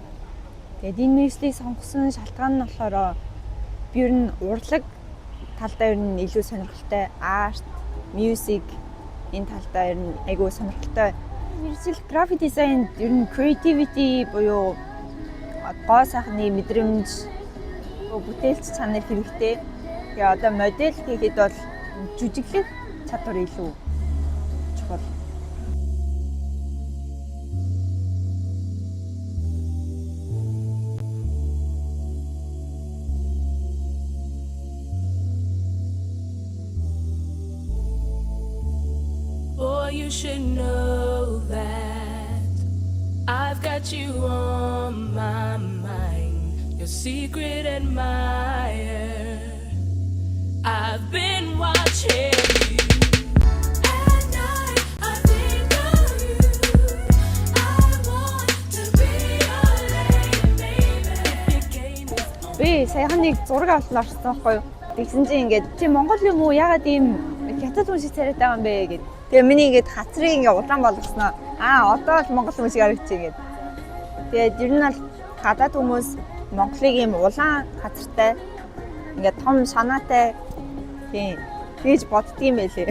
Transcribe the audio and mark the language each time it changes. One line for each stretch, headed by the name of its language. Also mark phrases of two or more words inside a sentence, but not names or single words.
Mongolian: Тэгээд энэ мэргэжлийг сонгосон шалтгаан нь болохоор би ер нь урлаг талдаа ер нь илүү сонирхолтой, арт, music энэ талдаа ер нь айгүй сонирхолтой. Мэргэжил график дизайн ер нь creativity буюу гоо сайхны мэдрэмж, бүтээлч чанар хэрэгтэй. Тэгээ одоо модель хийхэд бол жүжиглэх чадвар илүү чухал.
English: Boy, you should know that I've got you on my mind, your secret admirer. I've been watching you. At night, I think of you. I want to be your lady, baby. Your game is on.
Mongolian: Би саяхан нэг зураг авалт орсон байхгүй юу? Тэгсэн чинь ингээд чи Монгол юм уу? Ягаад ийм хятад хүн шиг царайтай байгаа юм бэ гэд. Тэгээ миний ингээд хацрыг ингээд улаан болгосноо. Одоо л Монгол хүн шиг харагдчих гээд. Тэгээд ер нь бол гадаад хүмүүс Монголыг ийм улаан хацартай ингээд том шанаатай тийм гэж боддгийм байлээ.